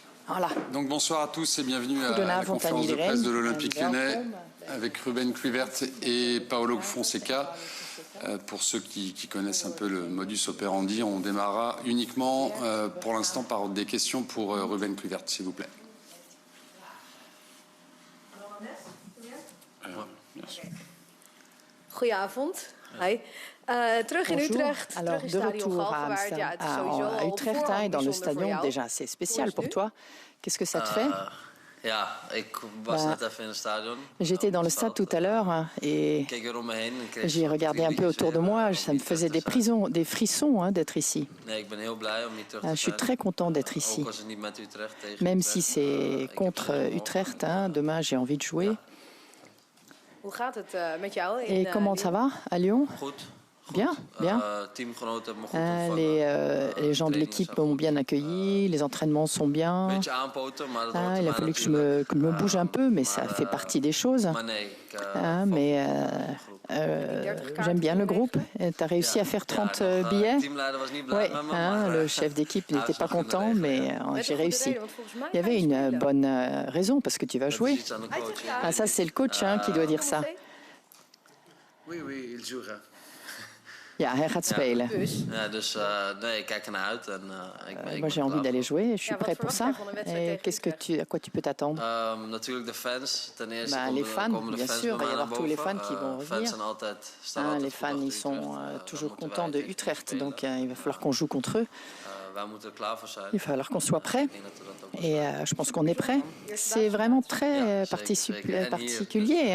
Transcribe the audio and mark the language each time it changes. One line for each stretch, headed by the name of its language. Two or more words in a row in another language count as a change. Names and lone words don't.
French: Voilà. Donc bonsoir à tous et bienvenue à la
Dutch: Goedenavond aan
French: conférence de
Dutch: iedereen.
French: presse de l'Olympique Lyonnais
Dutch: Welkom.
French: avec Ruben Kluivert et Paolo Fonseca. Pour ceux qui connaissent un peu le modus operandi, on démarrera uniquement pour l'instant par des questions pour Ruben Kluivert, s'il vous plaît. Bien sûr.
Dutch: Goedenavond. Hi. Terug in
French: Bonjour.
Dutch: Utrecht,
French: Alors,
Dutch: terug in de Stadion
French: retour
Dutch: Galgenwaard. Ja, het is sowieso
French: à
Dutch: al
French: Utrecht
Dutch: vooral
French: et dans le
Dutch: bijzonder voor stadion, jou.
French: déjà assez spécial pour toi. Qu'est-ce que ça te fait?
Dutch: Ja, ik was net even in het stadion.
French: J'étais dans le stade tout à l'heure et j'ai regardé un peu autour de moi. Ça me faisait des frissons d'être ici. Je suis très content d'être ici. Même si c'est contre Utrecht, demain j'ai envie de jouer.
Dutch: Hoe gaat het met jou
French: Et comment ça va à Lyon? Bien, bien. Les gens de l'équipe m'ont bien accueilli, les entraînements sont bien. Il a fallu que je me bouge un peu, mais ça fait partie des choses. Mais j'aime bien le groupe. Tu as réussi à faire 30 billets? Oui, le chef d'équipe n'était pas content, mais j'ai réussi. Il y avait une bonne raison, parce que tu vas jouer. Ça, c'est le coach qui doit dire ça. Oui, il jouera.
Dutch: Ja, hij gaat spelen. Nee, ik kijk ernaar uit.
French: Moi, j'ai envie d'aller jouer. Je suis prêt pour ça. Et à quoi tu peux t'attendre?
Dutch: Natuurlijk de fans. Ten eerste
French: les fans, bien sûr. Il va y avoir tous les fans qui vont revenir. Les fans, ils sont toujours contents de Utrecht. Donc, il va falloir qu'on joue contre eux. Il va falloir qu'on soit prêt. Et je pense qu'on est prêt. C'est vraiment très particulier.